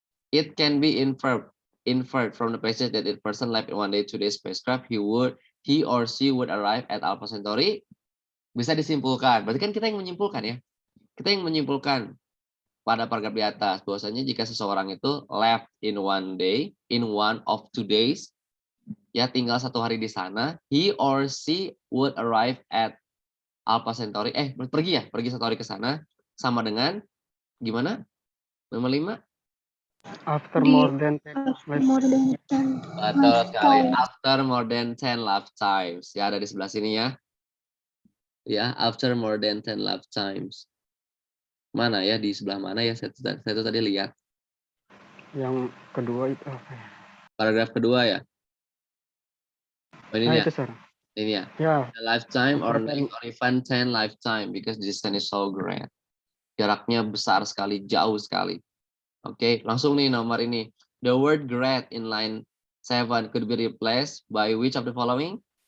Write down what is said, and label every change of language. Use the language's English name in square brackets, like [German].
[English] It can be inferred from the passage that if person left in one day to the spacecraft, he or she would arrive at Alpha Centauri. [Indonesian] Bisa disimpulkan. Berarti kan kita yang menyimpulkan ya. Kita yang menyimpulkan pada paragraf di atas bahwasanya jika seseorang itu [English] left in one day, in one of 2 days, [Indonesian] ya tinggal 1 hari di sana, [English] he or she would arrive at Alpha Centauri. [Indonesian] Pergi 1 hari ke sana sama dengan gimana? Nomor 5. [English] After more than 10 More than 10. [Indonesian] Betul sekali. [English] After more than 10 lifetimes. [Indonesian] Ya ada di sebelah sini ya. [English] Ya, after more than 10 lifetimes. [Indonesian] Mana ya, di sebelah mana ya? Saya tuh tadi lihat. Yang kedua itu apa ya? Paragraf kedua ya. Oh, ini ya. Itu, sir. Ini ya. Ya. [English] A lifetime or After 10. even 10 lifetime because the distance is so great. [Indonesian] Jaraknya besar sekali, jauh sekali. Oke, langsung nih nomor ini. [English] The word great in line 7 could be replaced by which of the following?